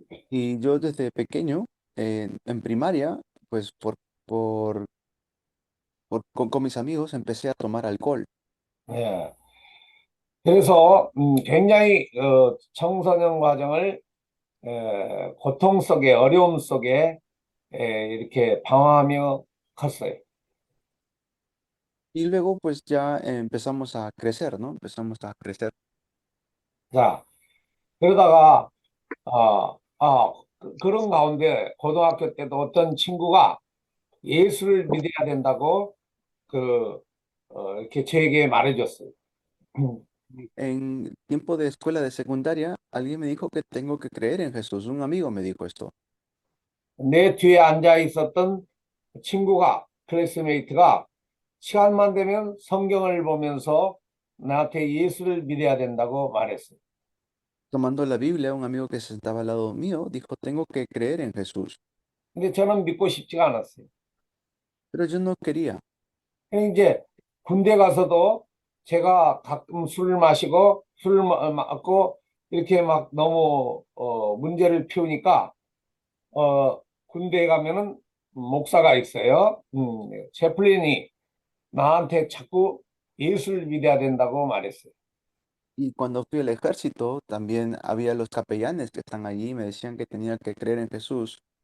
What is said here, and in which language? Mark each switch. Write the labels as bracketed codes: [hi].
[es] Y yo desde pequeño, en primaria, pues con mis amigos empecé a tomar alcohol. [ko] 예. 그래서 굉장히 청소년 과정을 고통 속에 어려움 속에 이렇게 방황하며 컸어요. [es] Y luego pues ya empezamos a crecer, ¿no? Empezamos a crecer. [ko] 자, 그러다가 그런 가운데 고등학교 때도 어떤 친구가 예수를 믿어야 된다고 이렇게 저에게 말해줬어요. [es] En tiempo de escuela de secundaria, alguien me dijo que tengo que creer en Jesús. Un amigo me dijo esto. [ko] 내 뒤에 앉아 있었던 친구가 클래스메이트가 시간만 되면 성경을 보면서 나한테 예수를 믿어야 된다고 말했어요. [es] Tomando la Biblia, un amigo que se sentaba al lado mío dijo, tengo que creer en Jesús. [ko] 근데 저는 믿고 싶지가 않았어요. [es] Pero yo no quería. [ko] 그래서 이제 군대 가서도 제가 가끔 술을 마시고 술을 먹고 이렇게 막 너무 문제를 피우니까 군대에 가면은 목사가 있어요. 채플린이 나한테 자꾸 예수를 믿어야 된다고 말했어요. [es] Y cuando fui al ejército, también había los capellanes que están allí y me decían que tenía que creer en Jesús.